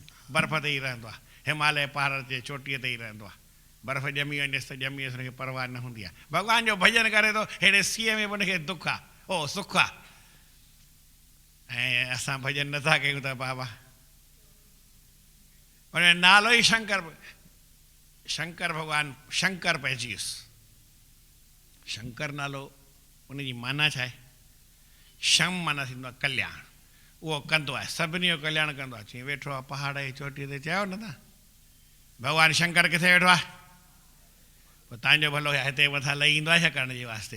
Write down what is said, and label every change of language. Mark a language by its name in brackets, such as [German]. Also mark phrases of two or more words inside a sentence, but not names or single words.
[Sindhi] बर्फ़ ते ई रहंदो आहे, हिमालय पहाड़ जे चोटीअ ते ई रहंदो आहे। बर्फ़ ॼमी वञेसि त ॼमी वञेसि, हुनखे परवाह न हूंदी आहे। भॻवान जो भॼन करे थो, हेॾे सीअ में बि हुनखे दुख आहे, ओ सुख आहे। ऐं असां भॼन नथा कयूं त बाबा, हुन नालो ई शंकर, शंकर भॻवानु शंकर पइजी वियुसि। शंकर नालो उनजी माना छा आहे? शम माना थींदो आहे कल्याण, उहो कंदो आहे, सभिनी जो कल्याण कंदो आहे। चई वेठो आहे पहाड़ जी चोटीअ ते, चयो न तव्हां भॻवानु शंकर किथे वेठो आहे? पोइ तव्हांजो भलो हिते मथां लही ईंदो आहे छा करण जे वास्ते?